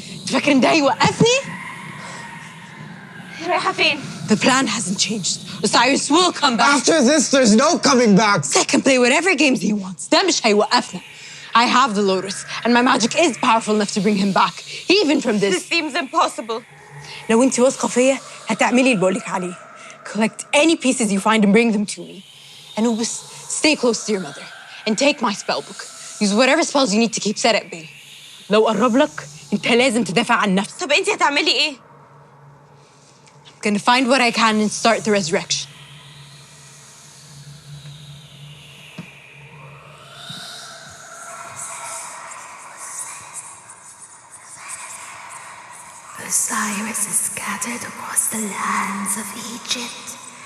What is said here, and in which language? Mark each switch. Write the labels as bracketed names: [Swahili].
[Arabic] فاكر إن ده هيوقفني؟ رايحة فين؟ [English] The plan hasn't changed. Osiris will come back. After this, there's no coming back. Zach can play whatever games he wants. [Arabic] ده مش هيوقفنا. [English] I have the Lotus, and my magic is powerful enough to bring him back, even from This this. seems impossible. [Arabic] لو انت واثقة فيا هتعملي اللي بقولك عليه. [English] Collect any pieces you find and bring them to me. Anubis, stay close to your mother and take my spell book. Use whatever spells you need to keep set at bay. [Arabic] لو قرب لك انت لازم تدافع عن نفسك. طب انتي هتعملي ايه؟ [English] I'm gonna find what I can and start the resurrection. Osiris is scattered across the lands of Egypt.